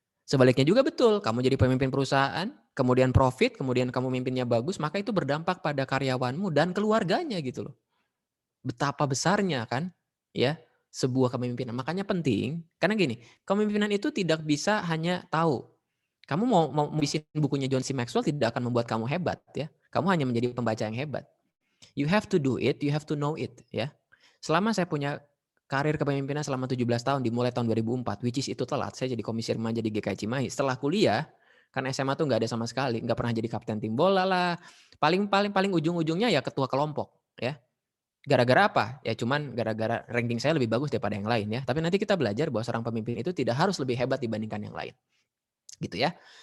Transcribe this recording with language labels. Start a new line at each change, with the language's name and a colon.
Indonesian: Sebaliknya juga betul, kamu jadi pemimpin perusahaan, kemudian profit, kemudian kamu mimpinnya bagus, maka itu berdampak pada karyawanmu dan keluarganya gitu loh. Betapa besarnya kan, ya sebuah kepemimpinan. Makanya penting, karena gini, kepemimpinan itu tidak bisa hanya tahu. Kamu mau bikin bukunya John C. Maxwell tidak akan membuat kamu hebat ya. Kamu hanya menjadi pembaca yang hebat.
English: You have to do it, you have to know it ya.
Indonesian: Selama saya punya karir kepemimpinan selama 17 tahun dimulai tahun 2004,
English: which is
Indonesian: itu telat. Saya jadi komisir remaja di GKI Cimahi. Setelah kuliah, kan SMA tuh nggak ada sama sekali, nggak pernah jadi kapten tim bola lah. Paling ujung-ujungnya ya ketua kelompok ya. Gara-gara apa? Ya cuman gara-gara ranking saya lebih bagus daripada yang lain ya. Tapi nanti kita belajar bahwa seorang pemimpin itu tidak harus lebih hebat dibandingkan yang lain. Gitu ya.